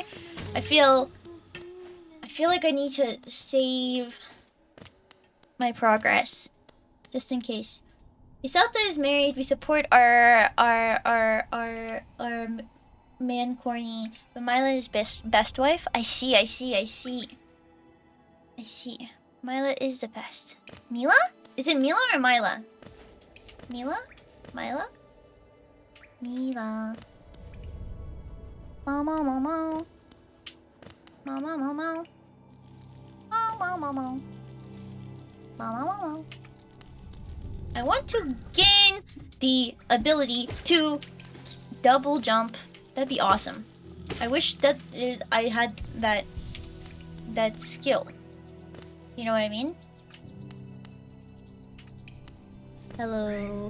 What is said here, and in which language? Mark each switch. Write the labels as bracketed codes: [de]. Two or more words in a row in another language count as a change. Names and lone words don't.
[en] I feel like I need to save my progress, just in case. Iselta is married. We support our man Corny, but Myla is best wife. I see. Myla is the best. Mila? Is it Mila or Myla? Mila? Myla? Mila. Mama, mama. Mama, mama. Mama, mama. Mama, mama. I want to gain the ability to double jump. That'd be awesome. I wish that I had that skill. You know what I mean? Hello.